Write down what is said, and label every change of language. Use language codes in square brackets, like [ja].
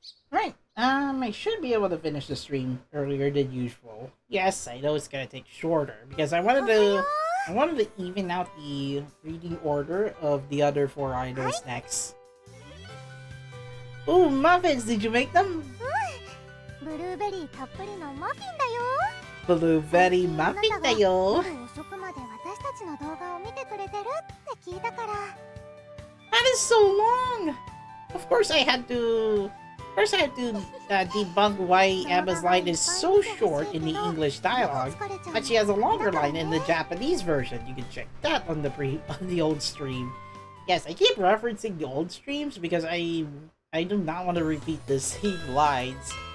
[en] Right, I should be able to finish the stream earlier than usual. Yes, I know it's gonna take shorter because I wanted to even out the reading order of the other 4 idols next. Ooh, muffins! Did you make them? [ja] ブルーベリーたっぷりのマフィンだよ。 [en] Blueberry muffin [ja] だよ。夜遅くまで私たちの動画を見てくれてるって聞いたから。 [en] That is so long! Of course I had to debunk why Emma's line is so short in the English dialogue, but she has a longer line in the Japanese version. You can check that on the old stream. Yes, I keep referencing the old streams because I do not want to repeat the same lines.